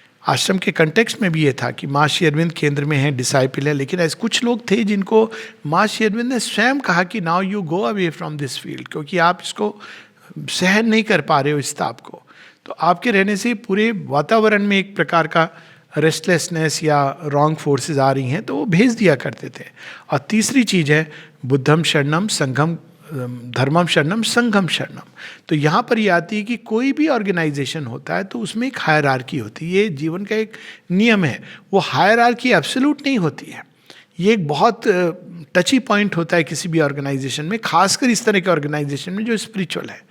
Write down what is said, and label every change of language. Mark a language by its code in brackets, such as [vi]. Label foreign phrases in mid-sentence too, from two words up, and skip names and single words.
[hi] आश्रम के कंटेक्स्ट में भी ये था कि माँ श्री अरविंद केंद्र में है, डिसाइपल है, लेकिन ऐसे कुछ लोग थे जिनको माँ श्री अरविंद ने स्वयं कहा कि [en] now you go away from this field, [hi] क्योंकि आप इसको सहन नहीं कर पा रहे हो इस ताप को। तो आपके रहने से पूरे वातावरण में एक प्रकार का रेस्टलेसनेस या [en] wrong forces [hi] आ रही हैं, तो वो भेज दिया करते थे। और तीसरी चीज़ है [pi] बुद्धम शरणम संघम धर्मम शरणम संघम शरणम। [hi] तो यहाँ पर ये आती है कि कोई भी ऑर्गेनाइजेशन होता है तो उसमें एक हायरार्की होती है, ये जीवन का एक नियम है। वो हायरार्की एब्सोल्यूट नहीं होती है, ये एक बहुत [en] touchy point [hi] होता है किसी भी ऑर्गेनाइजेशन में, खासकर इस तरह के ऑर्गेनाइजेशन में जो स्पिरिचुअल है।